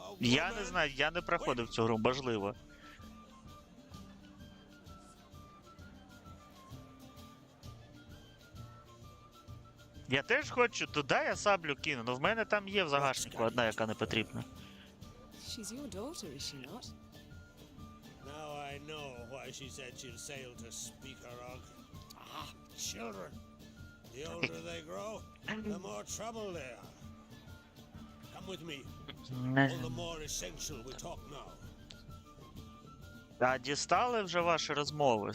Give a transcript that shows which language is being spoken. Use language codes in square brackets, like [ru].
[uk] Я не знаю, я не проходив цю гру, можливо. Я теж хочу, туди я саблю кину, але в мене там є в загашнику одна, яка не потрібна. [en] She's your daughter, is she not? Now I know why she said she'll sail to speak her of. Ah, children. The older they grow, the more trouble they are. Come with me. All the more essential we talk now. [uk] А дістали вже ваші розмови?